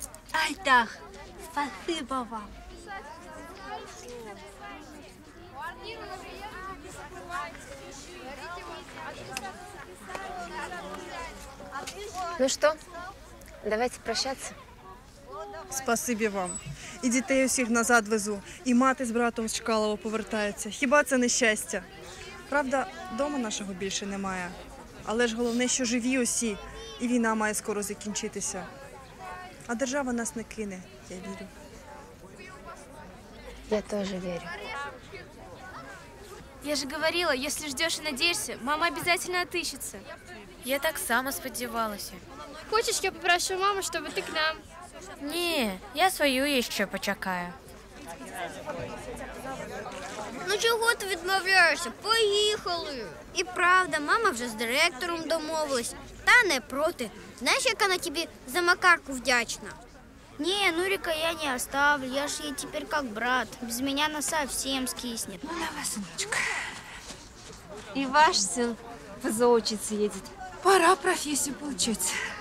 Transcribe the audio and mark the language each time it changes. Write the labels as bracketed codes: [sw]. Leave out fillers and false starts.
[ru] Айтах, спасибо вам. Ну что, давайте прощаться. [uk] Спасибі вам. І дітей усіх назад везу, і мати з братом з Чкалова повертаються. Хіба це не щастя? Правда, дома нашого більше немає. Але ж головне, що живі усі, і війна має скоро закінчитися. А держава нас не кине, я вірю. [ru] Я тоже верю. Я же говорила, если ждешь и надеешься, мама обязательно отыщется. [uk] Я так само сподівалася. [ru] Хочешь, я попрошу маму, чтобы ты к нам? Не, я свою еще почекаю. [uk] Ну чого ти відмовляєшся? Поїхали. І правда, мама вже з директором домовилась. Та не проти. Знаєш, як вона тобі за Макарку вдячна? [ru] Не, Нурика я не оставлю. Я ж ей теперь как брат. Без меня она совсем скиснет. Ну давай, сыночка. И ваш сын в ЗОО учиться едет. Пора профессию получать.